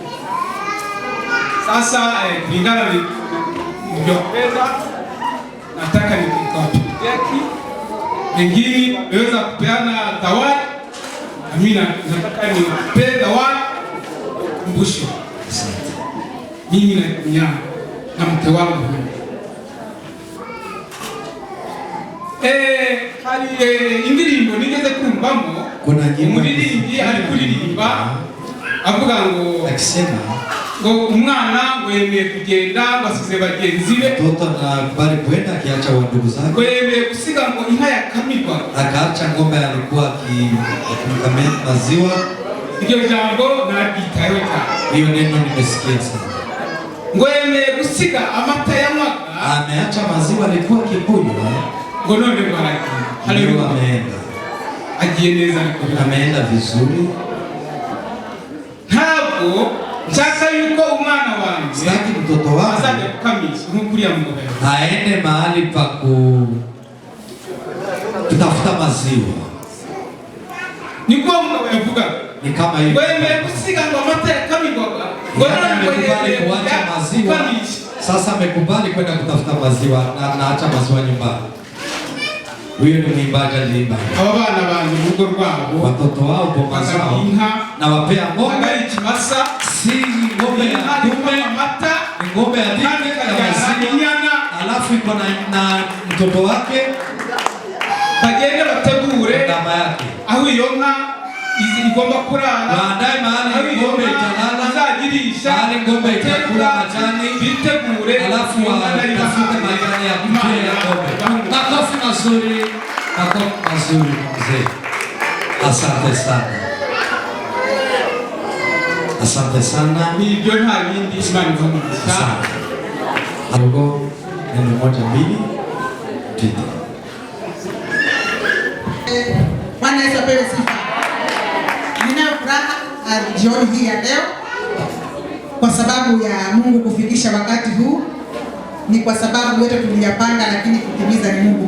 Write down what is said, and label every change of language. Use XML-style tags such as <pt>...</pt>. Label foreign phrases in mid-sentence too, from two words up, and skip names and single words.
<sw>Sasa kulingana nilivyopenda, nataka nikawapeleki wengine waweza kupeana zawadi, na mimi nataka niwape zawadi kumbusho. Mimi na nyanya na mke wangu hali</sw> <rw>indirimbo nigeze kumbamo,</rw> <sw>kuna nyimbo</sw> <rw>umuririmbyi ari kuririmba avuga ngo</rw> <sw>akisema</sw> <rw>ngo umwana wemeye kugenda basize bagenzi be,</rw> <sw>mtoto anakubali kwenda akiacha wandugu zake,</sw> <rw>wemeye gusiga ngo inka yakamirwa,</rw> <sw>akaacha ng'ombe alikuwa akikamia maziwa.</sw> <rw>Iryo jambo naryitayeho cyane.</rw> <sw>Hiyo neno nimesikia sana.</sw> <rw>Ngo yemeye gusiga amata yanywaga,</rw> <sw>ameacha maziwa alikuwa akikunywa,</sw> <rw>ngo none baragiye. Haleluya.</rw> <sw>Ameenda,</sw> <rw>agiye neza,</rw> <sw>ameenda vizuri.</sw> <rw>Ntabwo nshaka yuko umwana wanjye,</rw> <sw>sitaki mtoto wangu</sw> <rw>azajya kukamisha nk'ukuriya mugabo</rw> <sw>aende mahali pa kutafuta maziwa.</sw> <rw>Niko mugabo yavuga</rw> <sw>ni kama hivi,</sw> <rw>wemeye gusiga ngo amata yakamirwaga, ngo</rw> <sw>amekubali kuacha maziwa. Sasa amekubali kwenda kutafuta maziwa na anaacha maziwa nyumbani. Huyo ni mwimbaji aliimba.</sw> <rw>Aba bana banjye urugo rwabo,</rw> <sw>watoto wao bomba zao na wapea ng'ombe,</sw> <rw>ikimasa</rw> <sw>si ng'ombe ya dume,</sw> <rw>amata</rw> <sw>ni ng'ombe ya dike na maziwa, alafu iko na mtoto wake,</sw> <rw>bagende bategure</rw> <sw>ndama yake</sw> <rw>aho iyo nka igomba kurara,</rw> <sw>baadaye mahali ng'ombe italala, mahali ng'ombe itakula majani,</sw> <rw>bitegure,</rw> <sw>alafu watafute majani ya kupea ng'ombe. Makofi mazuri, makofi mazuri mzee. Asante sana, asante sana.</sw> <rw>Nibyo nta bindi Imana ivuga.</rw> <sw>Ago neno moja mbili tatu. Bwana Yesu apewe sifa. Nina furaha jioni hii ya leo sababu ya Mungu kufikisha wakati huu, ni kwa sababu yote tuliyapanga, lakini kutimiza ni Mungu.</sw>